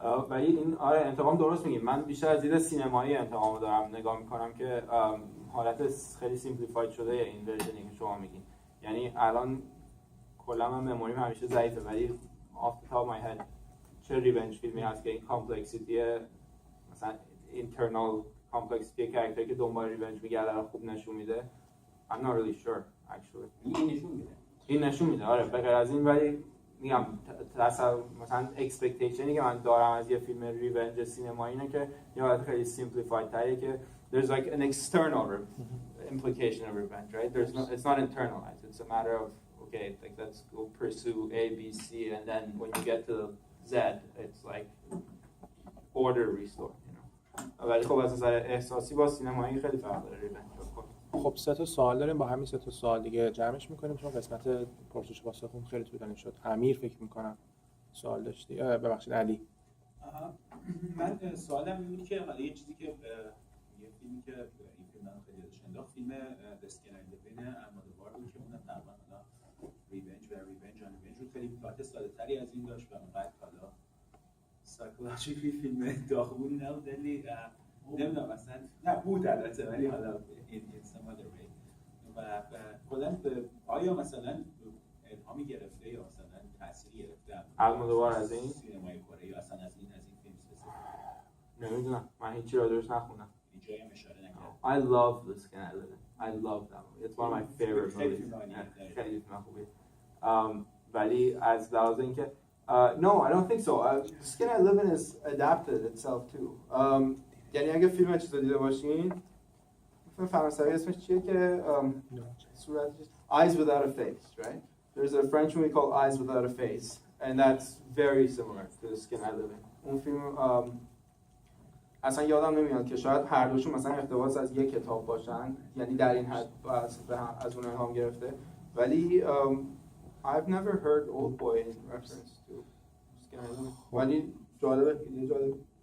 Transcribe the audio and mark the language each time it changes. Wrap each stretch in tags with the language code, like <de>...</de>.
<fa>ولی این آره انتقام درست میگی. من بیشتر از دید سینمایی انتقام رو دارم نگاه میکنم که حالت خیلی سیمپلیفاید شده این ورژنی که شما میگین. یعنی الان کلا من مموریم همیشه ضعیفه ولی</fa> <en>off the top of my head</en> <fa>چه ریونج فیلمی هست که این کامپلکسیتی مثلا اینترنال کامپلکسیتی کاراکتری که دنبال ریونج میگرده رو خوب نشون میده.</fa> <en>I'm not really sure actually.</en> <fa>این نشون میده آره. به غیر از این ولی میگم مثلا اکسپکتیشنی که من دارم از یه فیلم ریونج سینمایی اینه که یه حالت خیلی سیمپلیفاید تریه که</fa> <en>there's like an external implication of revenge, right? It's not internalized. It's a matter of okay, like let's go pursue A, B, C, and then when you get to Z, it's like order restore, you know.</en> <fa>ولی خب از نظر احساسی با سینمایی خیلی فرق داره ریونج. خب 3 تا سوال داریم، با همین 3 تا سوال دیگه جمعش می‌کنیم چون قسمت پرسش واسهتون خیلی طولانی شد. امیر فکر می‌کنم سوال داشتی. ببخشید علی. من سوالم این بود که حالا یه چیزی که یه فیلمی که این فیلم من خیلی یادش انداخت فیلم دسکنر بین المادوار بود که اونم تقریبا حالا ریونج رو خیلی پلات ساده‌تری از این داشت و اونقدر حالا سایکولوژیکلی فیلم داغونی نبود ولی نمیدونم مثلا نه بود البته ولی حالا این</fa> <en>some other way</en> <fa>و کلا آیا مثلا الهامی گرفته یا مثلا تأثیری گرفته المادوار از این سینمای کره یا اصلا از این فیلم اسپسیفیک نمیدونم من هیچی راجعش نخوندم. اینجایی هم اشاره نکردم.</fa> <en>I love this kind of living. I love that movie. It's one of my favorite movies.</en> <fa>خیلی فیلم خوبیه. ولی از لحاظ اینکه</fa> <en>no, I don't think so. Skin I Live In is adapted itself too.</en> <fa>یعنی اگه فیلم چیزا دیده باشین فیلم فرانسوی اسمش چیه که صورتش Eyes Without a Face, right?</fa> <en>There's a French movie called Eyes Without a Face and that's very similar to The Skin I Live In.</en> <fa>اون فیلم اصلا یادم نمیاد که شاید هر دوشون مثلا اقتباس از یک کتاب باشن، یعنی در این حد از اون الهام گرفته، ولی</fa> <en>I've never heard Oldboy in reference to Skin I Live In.</en> <fa>ولی جالبه.</fa>